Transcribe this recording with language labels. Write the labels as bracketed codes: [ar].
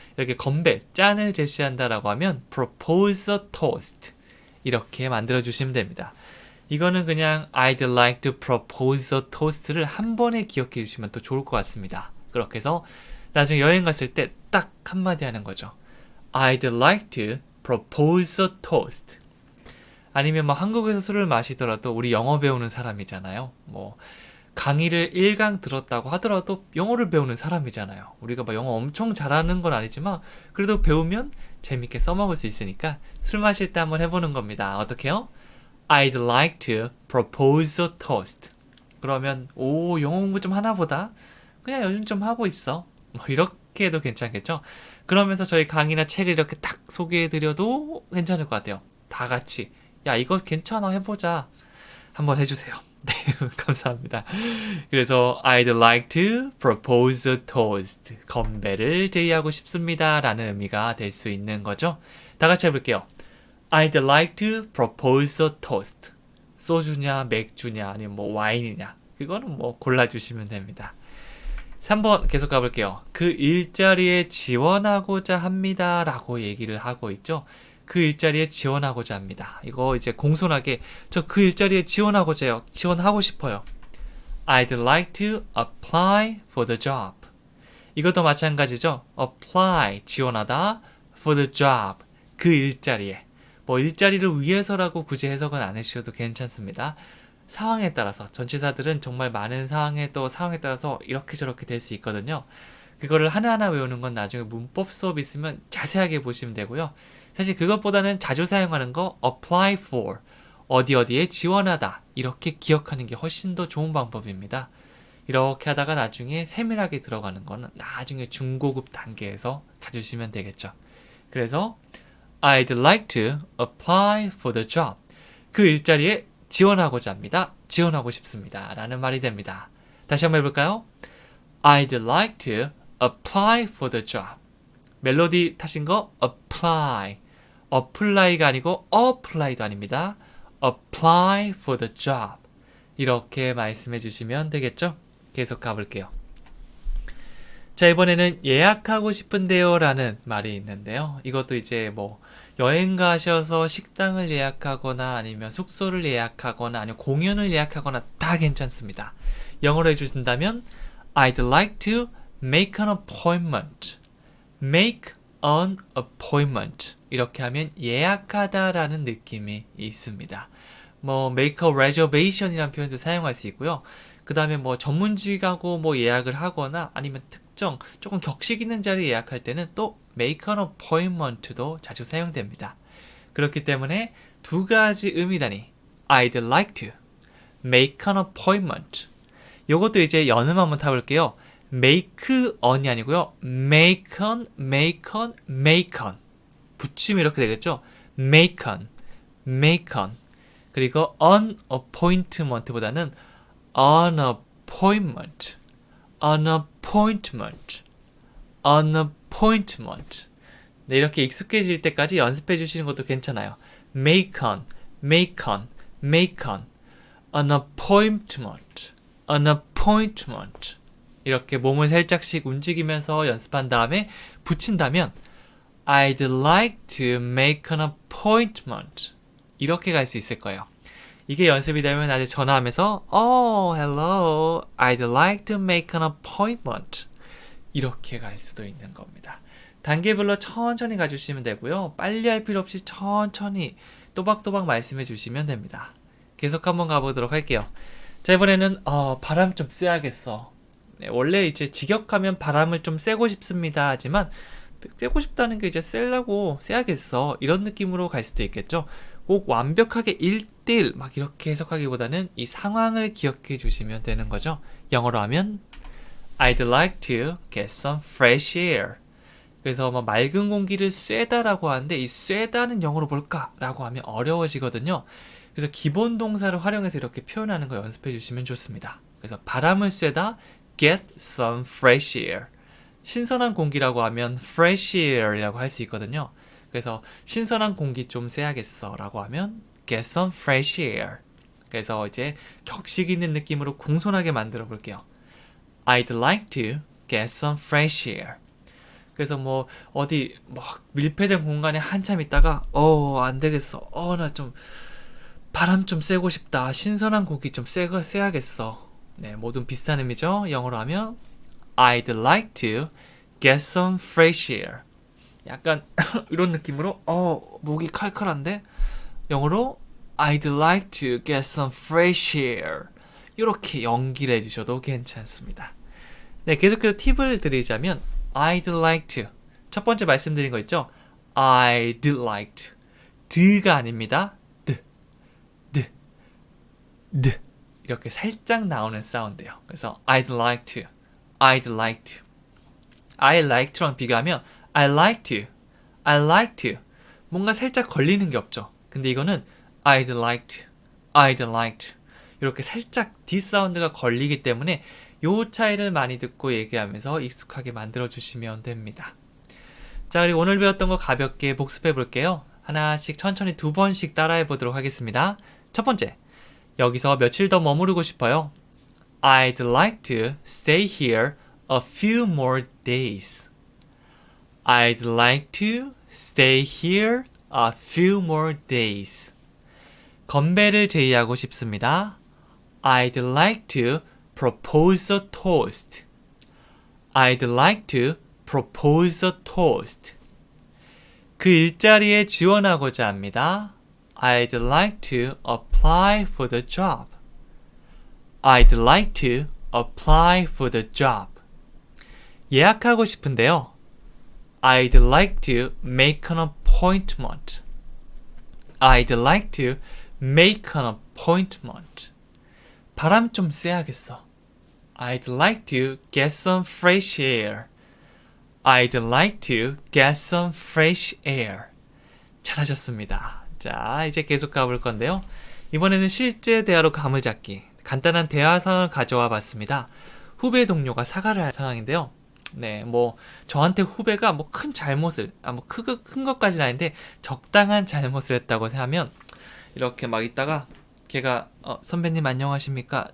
[ko] 이렇게 건배, 짠을 제시한다라고 하면 [en] propose a toast [ko] 이렇게 만들어주시면 됩니다. 이거는 그냥 [en] I'd like to propose a toast [ko] 를 한 번에 기억해 주시면 또 좋을 것 같습니다. 그렇게 해서 나중에 여행 갔을 때 딱 한마디 하는 거죠. [en] I'd like to propose a toast. [ko] 아니면 한국에서 술을 마시더라도 우리 영어 배우는 사람이잖아요. 강의를 1강 들었다고 하더라도 영어를 배우는 사람이잖아요. 우리가 영어 엄청 잘하는 건 아니지만 그래도 배우면 재밌게 써먹을 수 있으니까 술 마실 때 한번 해보는 겁니다. 어떻게요? [en] I'd like to propose a toast. [ko] 그러면 영어 공부 좀 하나 보다. 그냥 요즘 좀 하고 있어. 이렇게 해도 괜찮겠죠? 그러면서 저희 강의나 책을 이렇게 딱 소개해드려도 괜찮을 것 같아요. 다 같이 야 이거 괜찮아 해보자 한번 해주세요. 네, 감사합니다. 그래서 [en] I'd like to propose a toast. [ko] 건배를 제의하고 싶습니다. 라는 의미가 될 수 있는 거죠. 다 같이 해볼게요. [en] I'd like to propose a toast. [ko] 소주냐, 맥주냐, 아니면 뭐 와인이냐. 그거는 뭐 골라주시면 됩니다. 3번 계속 가볼게요. 그 일자리에 지원하고자 합니다. 라고 얘기를 하고 있죠. 그 일자리에 지원하고자 합니다. 이거 이제 공손하게 저 그 일자리에 지원하고자 해요. 지원하고 싶어요. [en] I'd like to apply for the job. [ko] 이것도 마찬가지죠. [en] apply, [ko] 지원하다, [en] for the job, [ko] 그 일자리에. 뭐 일자리를 위해서라고 굳이 해석은 안 해주셔도 괜찮습니다. 상황에 따라서 전치사들은 정말 많은 상황에 또 상황에 따라서 이렇게 저렇게 될 수 있거든요. 그거를 하나하나 외우는 건 나중에 문법 수업 있으면 자세하게 보시면 되고요. 사실 그것보다는 자주 사용하는 거 [en] apply for, [ko] 어디 어디에 지원하다 이렇게 기억하는 게 훨씬 더 좋은 방법입니다. 이렇게 하다가 나중에 세밀하게 들어가는 거는 나중에 중고급 단계에서 가주시면 되겠죠. 그래서 [en] I'd like to apply for the job. [ko] 그 일자리에 지원하고자 합니다. 지원하고 싶습니다. 라는 말이 됩니다. 다시 한번 해볼까요? [en] I'd like to apply for the job. [ko] 멜로디 타신 거 apply. apply가 아니고 apply도 아닙니다. [en] apply for the job. [ko] 이렇게 말씀해 주시면 되겠죠? 계속 가볼게요. 자, 이번에는 예약하고 싶은데요 라는 말이 있는데요. 이것도 이제 뭐 여행 가셔서 식당을 예약하거나 아니면 숙소를 예약하거나 아니면 공연을 예약하거나 다 괜찮습니다. 영어로 해주신다면 [en] I'd like to make an appointment. make an appointment. [ko] 이렇게 하면 예약하다 라는 느낌이 있습니다. 뭐 [en] make a reservation [ko] 이라는 표현도 사용할 수 있고요. 그 다음에 뭐 전문직하고 뭐 예약을 하거나 아니면 특정 조금 격식 있는 자리 예약할 때는 또 [en] make an appointment [ko] 도 자주 사용됩니다. 그렇기 때문에 두 가지 의미다니 [en] I'd like to make an appointment. [ko] 요것도 이제 연음 한번 타볼게요. [en] make on [ko] 이 아니고요. [en] make on, make on, make on. [ko] 붙이면 이렇게 되겠죠. [en] make on, make on. 그리고 an appointment보다는 an appointment, an appointment, an appointment. [ko] 네, 이렇게 익숙해질 때까지 연습해 주시는 것도 괜찮아요. [en] make on, make on, make on, an appointment, an appointment. [ko] 이렇게 몸을 살짝씩 움직이면서 연습한 다음에 붙인다면 [en] I'd like to make an appointment. [ko] 이렇게 갈 수 있을 거예요. 이게 연습이 되면 아주 전화하면서 [en] hello, I'd like to make an appointment. [ko] 이렇게 갈 수도 있는 겁니다. 단계별로 천천히 가주시면 되고요. 빨리 할 필요 없이 천천히 또박또박 말씀해 주시면 됩니다. 계속 한번 가보도록 할게요. 자, 이번에는 바람 좀 쐬야겠어. 네, 원래 이제 직역하면 바람을 좀 쐬고 싶습니다 하지만 쐬고 싶다는 게 이제 쐬야겠어 이런 느낌으로 갈 수도 있겠죠. 꼭 완벽하게 1대1 막 이렇게 해석하기보다는 이 상황을 기억해 주시면 되는 거죠. 영어로 하면 [en] I'd like to get some fresh air. [ko] 그래서 뭐 맑은 공기를 쐬다라고 하는데 이 쐬다는 영어로 뭘까? 라고 하면 어려워지거든요. 그래서 기본 동사를 활용해서 이렇게 표현하는 거 연습해 주시면 좋습니다. 그래서 바람을 쐬다 [en] get some fresh air. [ko] 신선한 공기라고 하면 fresh air이라고 할 수 있거든요. 그래서 신선한 공기 좀 쐬야겠어 라고 하면 [en] get some fresh air. [ko] 그래서 이제 격식 있는 느낌으로 공손하게 만들어 볼게요. [en] I'd like to get some fresh air. [ko] 그래서 뭐 어디 막 밀폐된 공간에 한참 있다가 안 되겠어. 나 좀 바람 좀 쐬고 싶다. 신선한 공기 좀 쐬야겠어. 네, 모든 비슷한 의미죠. 영어로 하면 [en] I'd like to get some fresh air. [ko] 약간 이런 느낌으로 목이 칼칼한데 영어로 [en] I'd like to get some fresh air. [ko] 이렇게 연기를 해주셔도 괜찮습니다. 네, 계속해서 팁을 드리자면 [en] I'd like to [ko] 첫 번째 말씀드린 거 있죠? [en] I'd like to [ko] 드가 아닙니다. 드 이렇게 살짝 나오는 사운드예요. 그래서 [en] I'd like to I'd like to I like to랑 [ko] 비교하면 [en] I like to I like to [ko] 뭔가 살짝 걸리는 게 없죠. 근데 이거는 [en] I'd like to I'd like to [ko] 이렇게 살짝 D 사운드가 걸리기 때문에 요 차이를 많이 듣고 얘기하면서 익숙하게 만들어 주시면 됩니다. 자, 그리고 오늘 배웠던 거 가볍게 복습해 볼게요. 하나씩 천천히 2번씩 따라해 보도록 하겠습니다. 첫 번째, 여기서 며칠 더 머무르고 싶어요. [en] I'd like to stay here a few more days. I'd like to stay here a few more days. [ko] 건배를 제의하고 싶습니다. [en] I'd like to propose a toast. I'd like to propose a toast. [ko] 그 일자리에 지원하고자 합니다. [en] I'd like to apply for the job. I'd like to apply for the job. [ko] 예약하고 싶은데요. [en] I'd like to make an appointment. I'd like to make an appointment. [ko] 바람 좀 쐬야겠어. [en] I'd like to get some fresh air. I'd like to get some fresh air. [ko] 잘하셨습니다. 자, 이제 계속 가볼 건데요. 이번에는 실제 대화로 감을 잡기. 간단한 대화 상황을 가져와 봤습니다. 후배 동료가 사과를 할 상황인데요. 네, 뭐 저한테 후배가 뭐 큰 잘못을, 뭐 큰 것까지는 아닌데 적당한 잘못을 했다고 하면 이렇게 막 있다가 걔가 선배님 안녕하십니까?